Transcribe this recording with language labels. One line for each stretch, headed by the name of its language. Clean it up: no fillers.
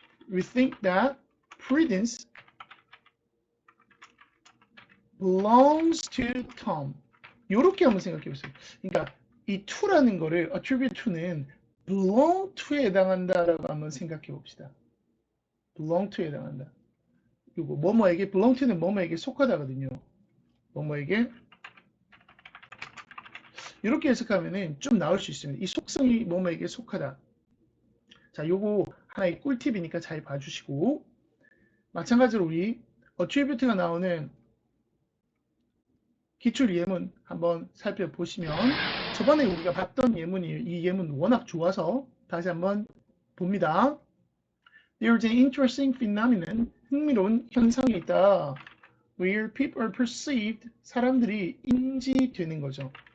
English: we think that Prudence belongs to Tom.
Korean: 요렇게 한번 생각해 보세요. 그러니까 이 to라는 거를 attribute to는 belong to에 해당한다라고 한번 생각해 봅시다. belong to에 해당한다. 그리고 뭐뭐에게 belong to는 뭐뭐에게 속하다거든요. 뭐뭐에게 이렇게 해석하면은 좀 나올 수 있습니다. 이 속성이 뭐뭐에게 속하다. 자, 요거 하나의 꿀팁이니까 잘 봐주시고, 마찬가지로 우리 attribute가 나오는 기출 예문 한번 살펴보시면, 저번에 우리가 봤던 예문이에요. 이 예문 워낙 좋아서 다시 한번 봅니다.
English: There's an interesting phenomenon.
Korean: 흥미로운 현상이 있다.
English: Where people are perceived.
Korean: 사람들이 인지되는 거죠.